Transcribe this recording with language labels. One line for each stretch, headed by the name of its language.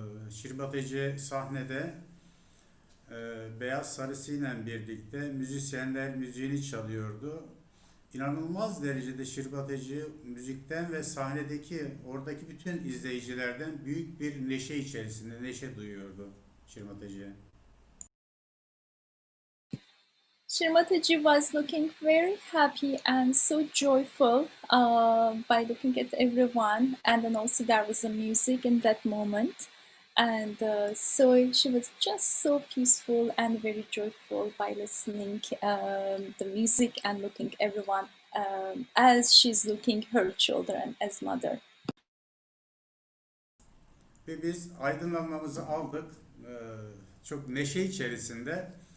Turkish: Şirbateci sahnede beyaz sarısıyla birlikte müzisyenler müziğini çalıyordu. İnanılmaz derecede Şirbateci müzikten ve sahnedeki oradaki bütün izleyicilerden büyük bir neşe içerisinde neşe duyuyordu Şirbateci.
English: Shrimataji was looking very happy and so joyful by looking at everyone, and then also there was a music in that moment, and so she was just so peaceful and very joyful by listening the music and looking everyone as she's looking her children as mother.
Turkish: Ve biz aydınlanmamızı aldık. Çok neşe içerisinde.